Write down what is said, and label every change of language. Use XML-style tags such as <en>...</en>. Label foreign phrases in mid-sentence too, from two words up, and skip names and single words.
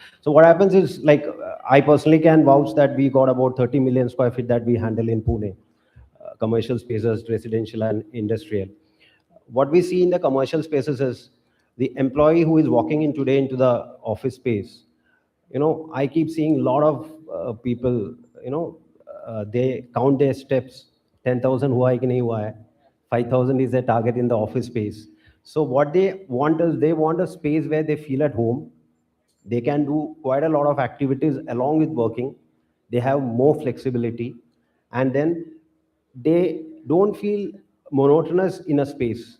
<en>So what happens is, like, I personally can vouch that we got about 30 million square feet that we handle in Pune, commercial spaces, residential and industrial. What we see in the commercial spaces is the employee who is walking in today into the office space. I keep seeing a lot of people, they count their steps, 10,000</en> <hi>हुआ है कि नहीं हुआ है,</hi> <en>5,000 is their target in the office space. So what they want is, they want a space where they feel at home. They can do quite a lot of activities along with working. they have more flexibility, and then they don't feel monotonous in a space.</en>